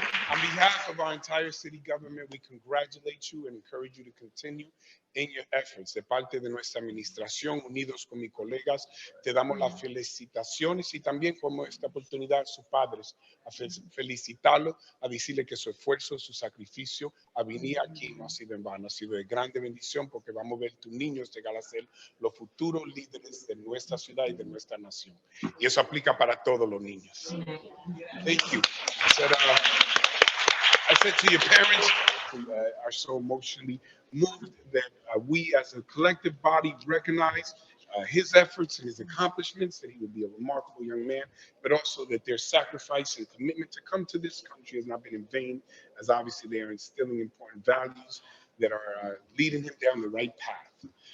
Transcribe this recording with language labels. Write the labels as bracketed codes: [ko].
[en] On behalf of our entire city government, we congratulate you and encourage you to continue in your efforts. [es] De parte de nuestra administración, unidos con mis colegas, te damos las felicitaciones y también como esta oportunidad a sus padres, a felicitarlos, a decirle que su esfuerzo, su sacrificio a venir aquí no ha sido en vano, ha sido de grande bendición porque vamos a ver tus niños llegar a ser los futuros líderes de nuestra ciudad y de nuestra nación. Y eso aplica para todos los niños. [en] Thank you. I said to your parents who are so emotionally moved that we as a collective body recognize his efforts and his accomplishments, that he would be a remarkable young man, but also that their sacrifice and commitment to come to this country has not been in vain, as obviously they are instilling important values that are leading him down the right path.